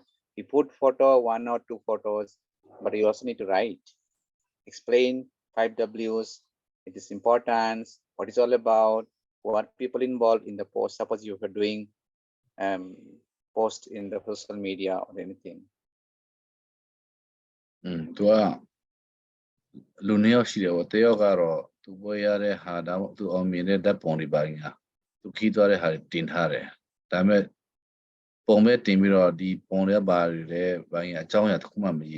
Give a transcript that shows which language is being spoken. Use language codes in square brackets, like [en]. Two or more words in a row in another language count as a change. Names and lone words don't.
[en] You put photo, 1 or 2 photos, but you also need to write, explain 5Ws, its importance, what it's all about, what people involved in the post. Suppose you are doing post in the social media or anything. [my] သူကလူနှစ်ယောက်ရှိတယ်ပေါ့တယောက်ကတော့သူပွဲရတဲ့ဟာဒါမှသူအောင်မြင်တဲ့ဓာတ်ပုံတွေပါညာသူခီးသွားတဲ့ဟာတွေတင်ထားတယ်ဒါပေမဲ့ပုံပဲတင်ပြီးတော့ဒီပုံတွေပါတွေလည်းဘာညာအကြောင်းအရာတစ်ခုမှမရေး